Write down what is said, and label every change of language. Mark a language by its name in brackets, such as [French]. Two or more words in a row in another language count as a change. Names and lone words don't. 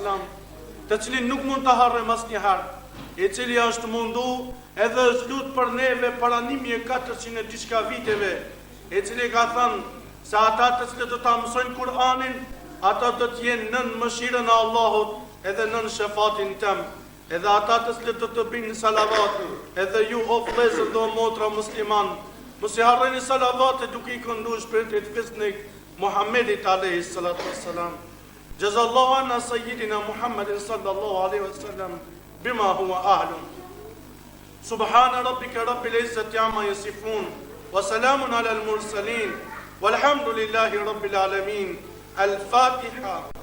[Albanian] të cilin nuk mund të harrem asnjëherë, i cili është mundu edhe është lut për neve para 1400 e diçka viteve, i cili ka thënë se ata të cilët do ta mësojnë Kur'anin, ata do të jenë nën mëshirën e Allahut edhe nën shefatin tëm. Edhe ata të cilët do të bëjnë salavat, edhe ju o vëllezër dhe o motra musliman, mos i harroni salavatet duke i kënduar shpirtit fisnik Muhammedit [Arabic] عليه الصلاة والسلام. جزى الله عنا سيدنا محمدا صلى الله عليه وسلم بما هو أهله. سبحان ربك رب العزة عما يصفون وسلام على المرسلين والحمد لله رب العالمين. Al-Fatiha.